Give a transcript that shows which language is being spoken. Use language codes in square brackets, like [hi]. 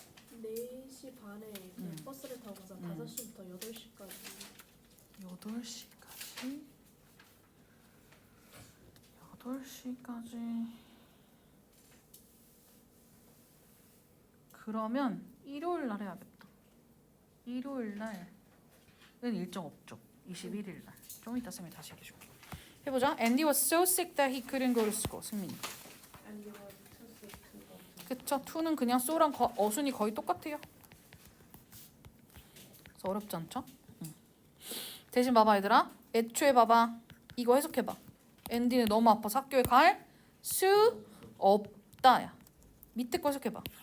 [ko] 그 4시 반에 그 버스를 타고 가서 5시부터 8시까지. 8시까지? 8시까지. 그러면 일요일 날 해야겠다. 일요일 날은 일정 없죠. 21일 날. 좀 이따 쌤이 다시 얘기해줄게. 해보자. [en] Andy was so sick that he couldn't go to school. 승민이. Andy was [ko] 그쵸? to는 그냥 so랑 어순이 거의 똑같아요. 그래서 어렵지 않죠? 대신 봐봐 얘들아. 애초에 봐봐. 이거 해석해봐. 앤디는 너무 아파서 학교에 갈 수 없다야. 밑에 거 해석해봐.